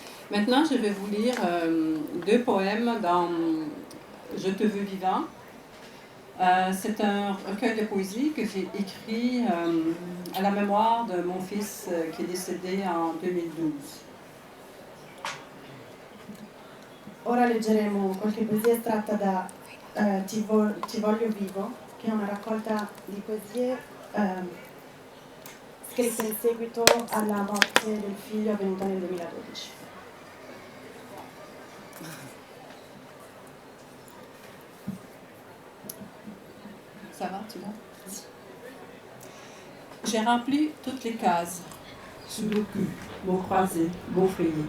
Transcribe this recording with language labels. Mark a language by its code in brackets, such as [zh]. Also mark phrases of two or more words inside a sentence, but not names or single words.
[fr] Maintenant, je vais vous lire deux poèmes dans Je te veux vivant. C'est un recueil de poésie que j'ai écrit à la mémoire de mon fils qui est décédé en 2012. [it] Ora leggeremo qualche poesia estratta da Ti voglio vivo, che è una raccolta di poesie scritte in seguito alla morte del figlio avvenuta nel 2012. [fr] Ça va, tu vois? J'ai rempli toutes les cases. Sudoku, mots croisés, gaufriers.